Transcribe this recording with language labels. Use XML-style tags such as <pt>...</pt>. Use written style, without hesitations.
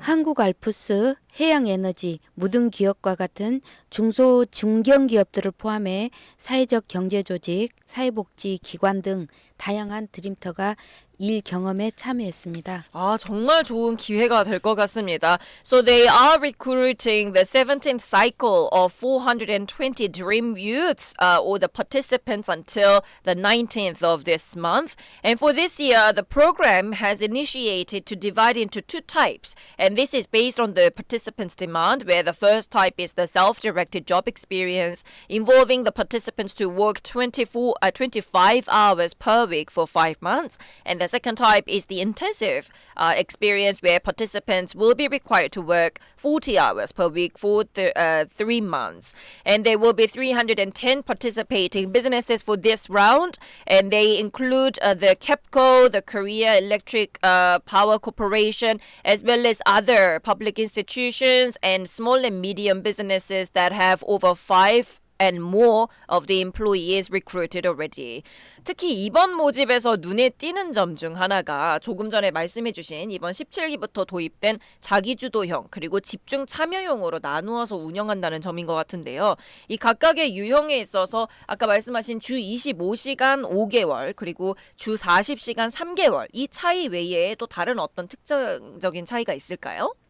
<ko>한국알프스, 해양에너지, 무등기업과 같은 중소 중견기업들을 포함해 사회적 경제조직, 사회복지기관 등 다양한 드림터가 일 경험에 참여했습니다. 아, 정말 좋은 기회가 될 것 같습니다.</ko> <en>So they are recruiting the 17th cycle of 420 Dream Youths or the participants until the 19th of this month. And for this year, the program has initiated to divide into two types. And this is based on the participants' demand, where the first type is the self-directed job experience, involving the participants to work 25 hours per week for 5 months. And the second type is the intensive experience, where participants will be required to work 40 hours per week for 3 months. And there will be 310 participating businesses for this round, and they include the KEPCO, the Korea Electric Power Corporation, as well as other public institutions and small and medium businesses that have over 5 and more of the employees recruited already.</en> <ko>특히 이번 모집에서 눈에 띄는 점 중 하나가 조금 전에 말씀해주신 이번 17기부터 도입된 자기주도형 그리고 집중 참여형으로 나누어서 운영한다는 점인 것 같은데요. 이 각각의 유형에 있어서 아까 말씀하신 주 25시간 5개월 그리고 주 40시간 3개월 이 차이 외에 또 다른 어떤 특징적인 차이가 있을까요?</ko>